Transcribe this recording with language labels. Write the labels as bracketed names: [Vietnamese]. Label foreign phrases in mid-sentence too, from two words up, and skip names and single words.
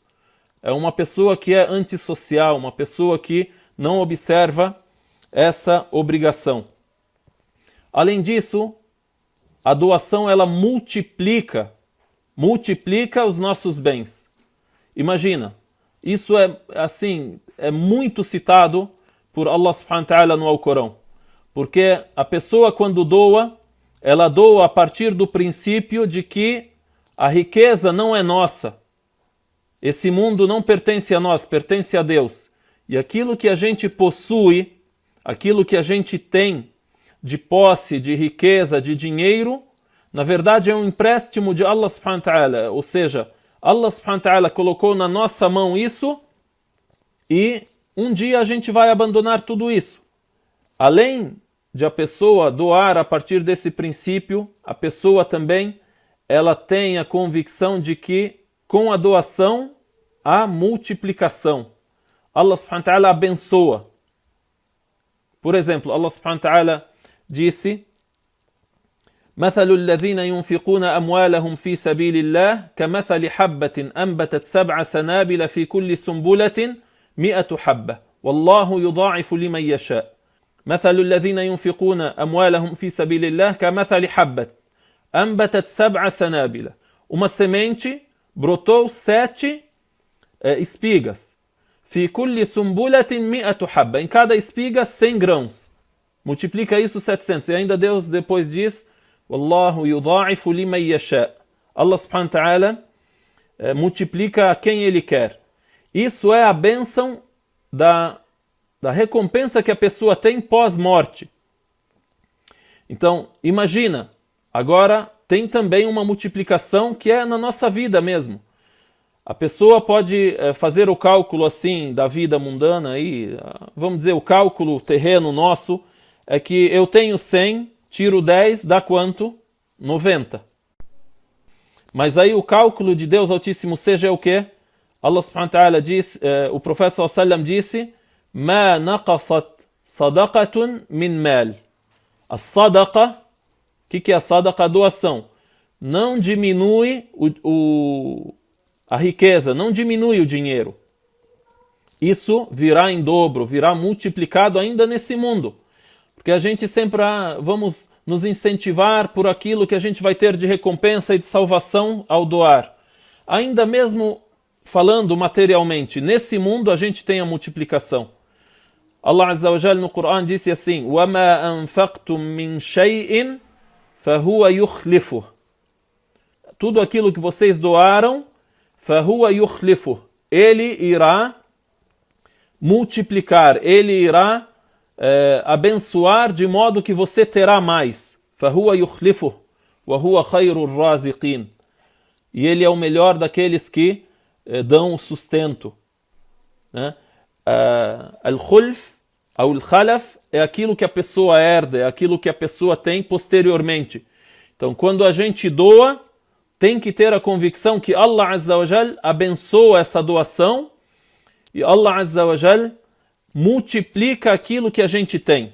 [Portuguese] É uma pessoa que é antissocial, uma pessoa que não observa essa obrigação. Além disso, a doação ela multiplica os nossos bens. Imagina, isso é muito citado por [Arabic] الله سبحانه وتعالى [Portuguese] no Alcorão. Porque a pessoa quando doa, ela doa a partir do princípio de que a riqueza não é nossa. Esse mundo não pertence a nós, pertence a Deus. E aquilo que a gente possui, aquilo que a gente tem de posse, de riqueza, de dinheiro, na verdade é um empréstimo de [Arabic] الله سبحانه وتعالى. [Portuguese] Ou seja, [Arabic] الله سبحانه وتعالى [Portuguese] colocou na nossa mão isso e um dia a gente vai abandonar tudo isso. Além de a pessoa doar a partir desse princípio, a pessoa também ela tem a convicção de que com a doação há multiplicação. [Arabic] الله سبحانه وتعالى [Portuguese] abençoa. Por exemplo, [Arabic] الله سبحانه وتعالى disse مثل الذين ينفقون أموالهم في سبيل الله كمثل حبة أنبتت 7 سنابل في كل سنبلة 100 حبة والله يضاعف لمن يشاء. مثل الذين ينفقون أموالهم في سبيل الله كمثل حبة أنبتت 7 سنابل. [Portuguese] Uma semente brotou 7 espigas. [Arabic] في كل سنبلة 100 حبة. [Portuguese] Em cada espiga 100 grãos. Multiplica isso 700. E ainda Deus depois diz [Arabic] والله يضاعف لمن يشاء. الله سبحانه وتعالى [Portuguese] multiplica a quem Ele quer. Isso é a bênção da recompensa que a pessoa tem pós-morte. Então, imagina, agora tem também uma multiplicação que é na nossa vida mesmo. A pessoa pode fazer o cálculo assim da vida mundana, aí, vamos dizer, o cálculo terreno nosso é que eu tenho 100, tiro 10, dá quanto? 90. Mas aí o cálculo de Deus Altíssimo seja o quê? [Arabic] الله سبحانه وتعالى diz, [Portuguese] o profeta [Arabic] صلى الله عليه وسلم disse: "ما نقصت صدقة من مال." [Portuguese] A sadaqa, o que é a sadaqa? A doação. Não diminui a riqueza, não diminui o dinheiro. Isso virá em dobro, virá multiplicado ainda nesse mundo. Porque a gente sempre vamos nos incentivar por aquilo que a gente vai ter de recompensa e de salvação ao doar. Ainda mesmo falando materialmente, nesse mundo a gente tem a multiplicação. [Arabic] الله عز وجل [Portuguese] no Coran disse assim: [Arabic] وَمَا أَنفَقْتُم مِّن شَيْءٍ فَهُوَ يُخْلِفُهُ. [Portuguese] Tudo aquilo que vocês doaram, [Arabic] فَهُوَ يُخْلِفُهُ. [Portuguese] Ele irá multiplicar, ele irá abençoar de modo que você terá mais. [Arabic] فَهُوَ يُخْلِفُهُ وَهُوَ خَيْرُ الرَّازِقِينَ. [Portuguese] E ele é o melhor daqueles que dão o sustento. Al-khulf, ou al-khalaf, é aquilo que a pessoa herda, é aquilo que a pessoa tem posteriormente. Então, quando a gente doa, tem que ter a convicção que [Arabic] الله عز وجل [Portuguese] abençoa essa doação e [Arabic] الله عز وجل [Portuguese] multiplica aquilo que a gente tem.